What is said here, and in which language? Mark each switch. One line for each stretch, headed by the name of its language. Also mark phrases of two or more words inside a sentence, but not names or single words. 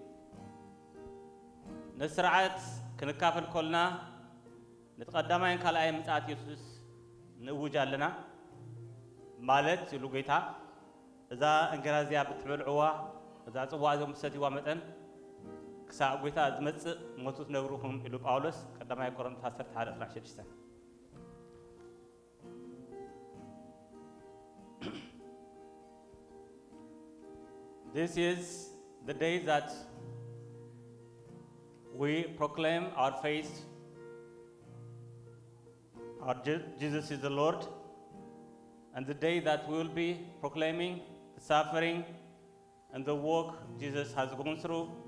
Tigrinya: ነስርዓት ክንካፈል ኮልና ንተቀዳማይን ካልኣይ ምጽአት ኢየሱስ ንእውጅ ኣለና ማለት ይሉ ጌታ እዛ እንጀራ እዚኣ ብትበልዕዋ እዛ ጽዋ እዚኦም ብትሰትይዋ መጠን ክሳብ ጌታ ዝመጽእ ሞቱ ትነብሩኹም ኢሉ ጳውሎስ ቀዳማይ ቆሮንቶስ 11:16
English: This is the day that we proclaim our faith. Jesus is the Lord, and the day that we will be proclaiming the suffering and the work Jesus has gone through.